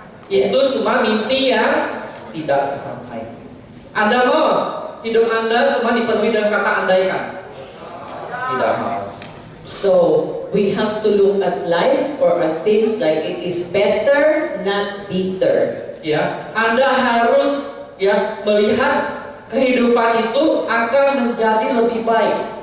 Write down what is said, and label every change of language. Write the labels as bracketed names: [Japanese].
[Indonesian] Itu cuma mimpi yang tidak tercapai. Anda mau hidup Anda cuma dipenuhi dengan kata andaikan? Tidak mau. [English] So we have to look at life or at things like it is better, not bitter. [Indonesian] Ya, Anda harus ya melihat kehidupan itu akan menjadi lebih baik.